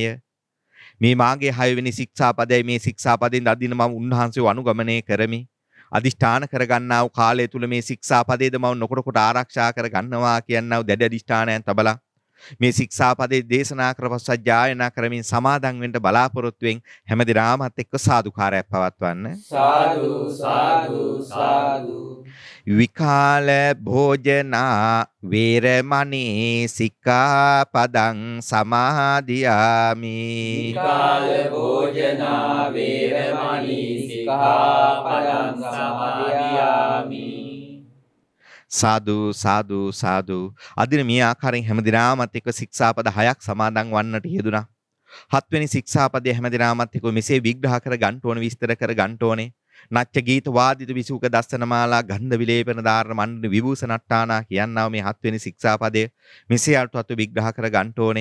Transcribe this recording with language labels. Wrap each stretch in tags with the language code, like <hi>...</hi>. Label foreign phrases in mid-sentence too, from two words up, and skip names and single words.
<si>මේ මාගේ 6 වෙනි ශික්ෂාපදයයි මේ ශික්ෂාපදෙන් අදින මම උන්වහන්සේව අනුගමනය කරමි. අදිෂ්ඨාන කරගන්නා වූ කාලය තුල මේ ශික්ෂාපදයේද මම නොකොට ආරක්ෂා කරගන්නවා කියනා වූ දැඩි අදිෂ්ඨානයන් තබලා මේ ශික්ෂාපදේ දේශනා කරපසු සජ්ජායනා කරමින් සමාදන් වෙන්න බලාපොරොත්තුෙන් හැමදිනාමත් එක්ක සාදුකාරයක් පවත්වන්න. සාදු සාදු සාදු.</si> <pi>විකාල භෝජනා වේරමණී සික්ඛාපදං සමාදියාමි. විකාල භෝජනා වේරමණී සික්ඛාපදං සමාදියාමි.</pi> <si>සාදු සාදු සාදු. අදින මේ ආකාරයෙන් හැමදිනාමත් එක්ක ශික්ෂාපද 6ක් සමාදන් වන්නට යෙදුනා. 7 වෙනි ශික්ෂාපදයේ හැමදිනාමත් එක්ක මෙසේ විග්‍රහ කර ගන්න ඕනේ විස්තර කර ගන්න ඕනේ.</si> <pi>නච්ච ගීත වාදිත විසුක දස්සනමාලා ගන්ධ විලේපන ධාරණ මණ්ඩන විභූෂණට්ටානා</pi> <si>කියනවා මේ 7 වෙනි ශික්ෂාපදය මෙසේ අර්ථවත් විග්‍රහ කර ගන්න ඕනේ.</si>